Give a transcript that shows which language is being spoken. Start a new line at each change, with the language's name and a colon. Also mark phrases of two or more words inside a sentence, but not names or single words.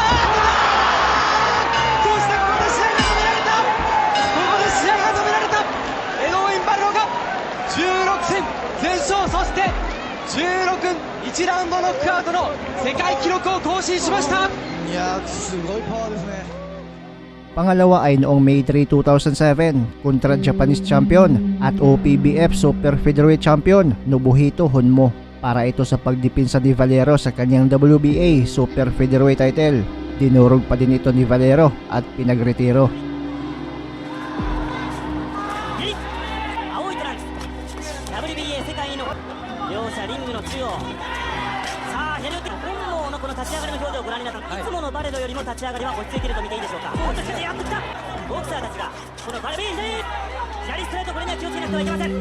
Japanese: どうした、ここで試合が止められた。ここで試合が止められた。エドウィン・バレロが16戦全勝、そして16、1ラウンドノックアウトの世界記録を更新しました。いやー、すごいパワーですね。
Filipino: Pangalawa ay noong May 3, 2007 kontra
English: Japanese champion
Filipino: at
English: OPBF Super Featherweight champion
Filipino: Nobuhito Honmo para ito sa pagdepensa ni Valero sa kanyang WBA Super Featherweight title. Dinurog pa din ito ni Valero at pinagretiro.
Japanese: WBA 世界の両者リングの中央。さあ左手本能のこの立ち上がりの表情をご覧になった、いつものバレロよりも立ち上がりは落ち着いていると見ていいでしょうか。おっとやってきたボクサーたちがこのバレロ左ストレート、これには気をつけなくてはいけません。